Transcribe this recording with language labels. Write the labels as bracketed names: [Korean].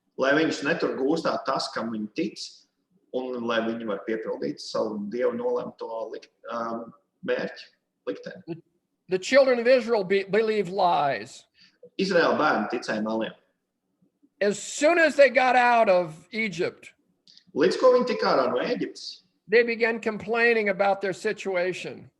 [Latvian] lai viņus netur gūstā tas, kam viņi tic, un lai viņi var piepildīt savu Dievu nolemto mērķi, likteni. [English] The children of Israel believe lies. [Latvian] Izraēla bērni ticēja meliem. [English] As soon as they got out of Egypt, [Latvian] Līdz ko viņi tika ārā no Ēģiptes, [English] they began complaining about their situation.